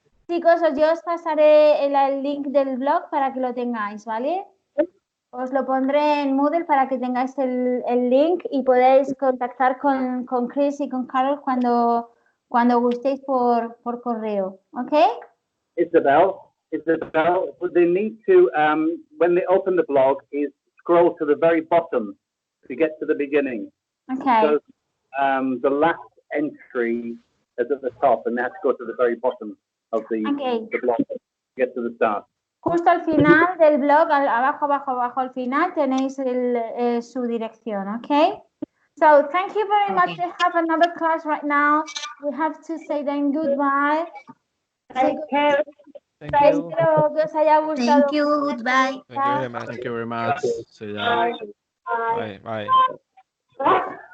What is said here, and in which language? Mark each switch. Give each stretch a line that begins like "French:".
Spanish: Chicos, yo os pasaré el link del blog para que lo tengáis, ¿vale? Os lo pondré en Moodle para que tengáis el link y podéis contactar con Chris y con Carol cuando gustéis por correo, ¿ok?
English: Isabel, they need to, when they open the blog, is scroll to the very bottom to get to the beginning. Okay. So the last entry is at the top and they have to go to the very bottom of the blog to get to the start.
Spanish: Justo al final del blog, abajo al final, tenéis su dirección, ¿ok?
English: So, thank you very much. We have another class right now. We have to say then goodbye. Take care.
Spanish: Espero que os haya gustado.
English: Thank you, goodbye. Thank you very much. Thank you very much. See ya. Bye. Bye. Bye.